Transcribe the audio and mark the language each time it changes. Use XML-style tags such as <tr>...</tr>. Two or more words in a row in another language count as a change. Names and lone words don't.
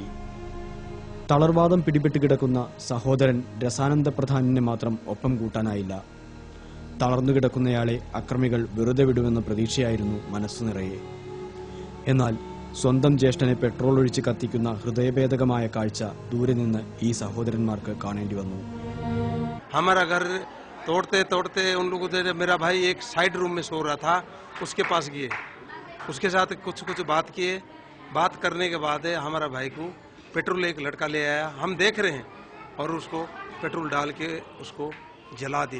<ml>തളർവാദം പിടിപെട്ട് കിടക്കുന്ന സഹോദരൻ രസാനന്ദ പ്രധാനിനെ മാത്രം ഒപ്പം കൂട്ടാനായില്ല. തളർന്നു കിടക്കുന്നയാളെ അക്രമികൾ വെറുതെ വിടുമെന്ന പ്രതീക്ഷയായിരുന്നു മനസ്സു നിറയെ. എന്നാൽ സ്വന്തം ജ്യേഷ്ഠനെ പെട്രോൾ ഒഴിച്ച് കത്തിക്കുന്ന ഹൃദയഭേദകമായ കാഴ്ച ദൂരെ നിന്ന് ഈ സഹോദരന്മാർക്ക് കാണേണ്ടി വന്നു.</ml> <hi>हमारा घर तोड़ते तोड़ते उन लोगों से मेरा भाई एक</hi> <en>side room</en> <hi>में सो रहा था, उसके पास गए, उसके साथ कुछ बात किए. बात करने के बाद हमारा भाई को पेट्रोल एक लड़का ले आया. हम देख रहे हैं और उसको पेट्रोल डाल के उसको जला दिए.</hi>